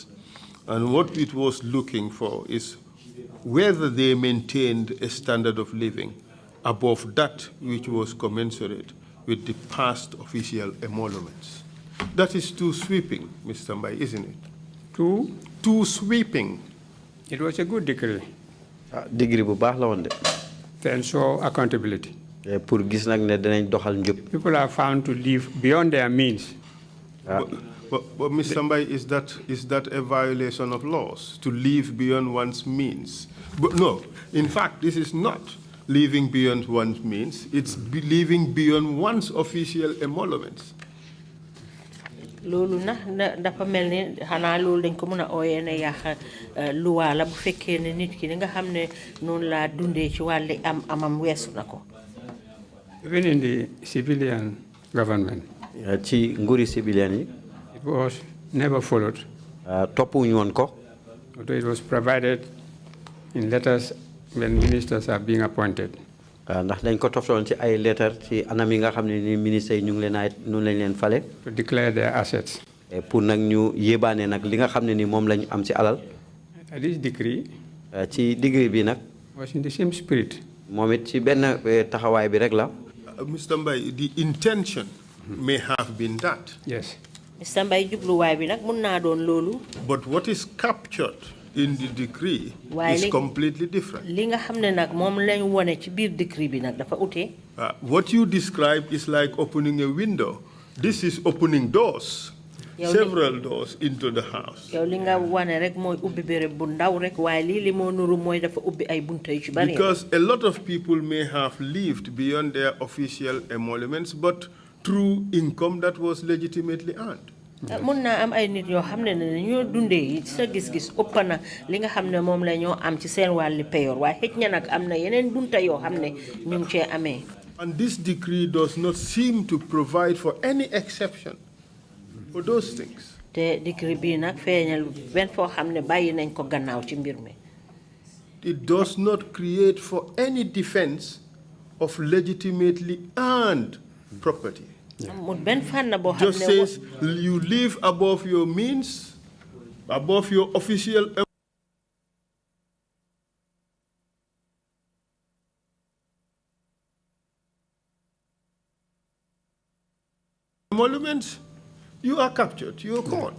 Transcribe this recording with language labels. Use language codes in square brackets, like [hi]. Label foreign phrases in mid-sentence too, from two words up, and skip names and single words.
[en] And what it was looking for is whether they maintained a standard of living above that which was commensurate with the past official emoluments. That is too sweeping, Mr. Mbai, isn't it? Too sweeping. It was a good decree. [wo] Degree bu baax la woon de. [en] To ensure accountability. [wo] Pour gis nag ne danañ doxal njub. [en] People are found to live beyond their means. But Mr. Mbai, is that a violation of laws, to live beyond one's means? But no, in fact, this is not living beyond one's means. It's living beyond one's official emoluments. [wo] loolu nag dafa mel ni xanaa loolu dañ ko mën a ooyee ne yàq luwaa la bu fekkee ne nit ki ni nga xam ne noonu laa dundee ci wàlli amam weesu na ko. [en] Even in the civilian government. [wo] ci nguuri civilian yi. [en] It was never followed. [wo] toppuñu woon ko. [en] Although it was provided in letters when ministers are being appointed. [wo] ndax dañ ko toftaloon ci ay lettre ci anam yi nga xam ne ni ministre yi ñu ngi leen ay noonu lañ leen fale. [en] To declare their assets. [wo] pour nag ñu yébaane nag li nga xam ne ni moom lañ am ci alal. [en] This decree. [wo] ci degré bi nag. [en] Was in the same spirit. [wo] moom it ci benn taxawaay bi rek la. [en] Mr. Mbai, the intention may have been that. Yes. Mr. [wo] Mbai jubluwaay bi nag mun naa doon loolu. [en] But what is captured in the decree is completely different. [wo] Li nga xam ne nag moom lañ wone ci biir decree bi nag dafa ute. [en] What you describe is like opening a window. This is opening doors, several doors into the house. [wo] yow li nga wane rek mooy ubbi béréb bu ndaw rek waaye lii li moo nuru mooy dafa ubbi ay bunta yu ci bari. [en] Because a lot of people may have lived beyond their official emoluments, but through income that was legitimately earned. [wo] mun naa am ay nit yoo xam ne ñoo dundee sa gis-gis ëpp na li nga xam ne moom la ñoo am ci seen wàlli payoor waaye xëj na nag am na yeneen bunta yoo xam ne ñu ngi cee amee. [en] And this decree does not seem to provide for any exception for those things. [wo] te decree bii nag feeñal benn foo xam ne bàyyi nañ ko gannaaw ci mbir mi. [en] It does not create for any defense of legitimately earned property. Just says you live above your means, above your official emoluments, you are captured, you are caught.